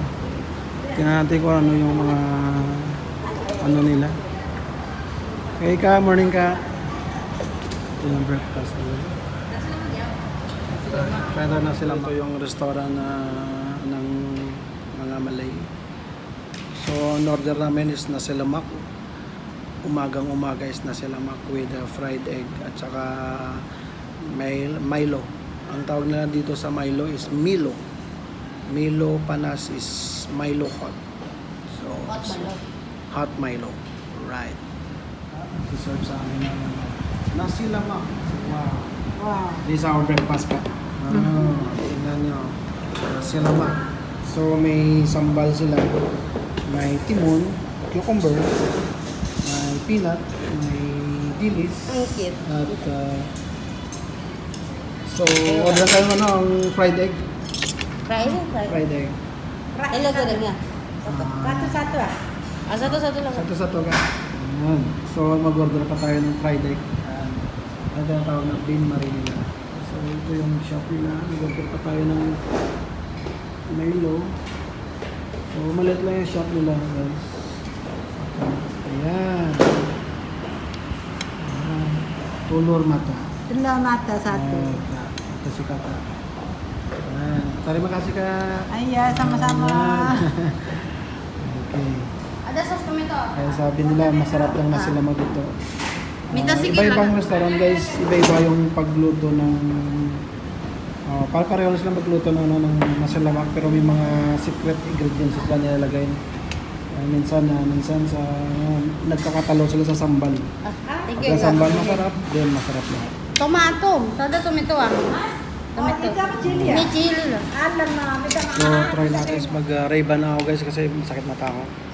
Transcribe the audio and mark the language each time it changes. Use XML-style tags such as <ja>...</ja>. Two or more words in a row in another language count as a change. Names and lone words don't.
<tl>Tingnan natin kung ano yung mga ano nila. Okay ka, morning ka. Ito yung breakfast nila. Pwede na sila. Ito yung restaurant ng mga Malay. So, ang order namin is</tl> <ms>nasi lemak.</ms> <tl>Umagang umaga is</tl> <ms>nasi lemak</ms> <en>with fried egg</en> <tl>at saka Milo. Ang tawag nila dito sa Milo is Milo.</tl> <ms>Milo panas</ms> <tl>is</tl> <en>Milo hot. So, hot Milo. Right.</en> <tl>Serve sa amin ng</tl> <ms>nasi lemak. Wow. Wow.</ms> <en>This is our breakfast ka.</en> <tl>Tingnan nyo.</tl> <ms>Nasi lemak.</ms> <tl>So may sambal sila. May timon, cucumber, may peanut, may dilis. At so order tayo ang</tl> <en>fried egg. Fried egg.</en> <tl>Ilan ko rin yan?</tl> <ms>Satu-satu ah?</ms> <tl>Satu-satu lang. Satu-satu ka. Ayan. So mag-order pa tayo ng</tl> <en>fried egg.</en> <tl>Ano yung tawag na</tl> <en>bean marinara.</en> <tl>So ito yung shop nila. Mag-order pa tayo ng Milo. So maliit lang yung shop nila guys.</tl> <ms>Ayan. Tulor mata. Tulor mata satu.</ms> <tl>Ito si Kata. Ayan.</tl> <ms>Terima kasih Kak. Iya, sama-sama. Okay. Ada sos tomato.</ms> <tl>Kaya sabi nila masarap lang na sila magluto. Iba-ibang restaurant guys, iba-iba yung pagluto ng pareho sila magluto ng</tl> <ms>nasi lemak,</ms> <tl>pero may mga</tl> <en>secret ingredients</en> <tl>sila nilalagay. Minsan sa nagkakatalo sila sa sambal. Sa sambal masarap, then masarap lahat. Tomato. Sada tomato ah. Tomato. May chili. Alam na. So try natin mag-Ray-Ban ako guys kasi sakit mata ko.</tl>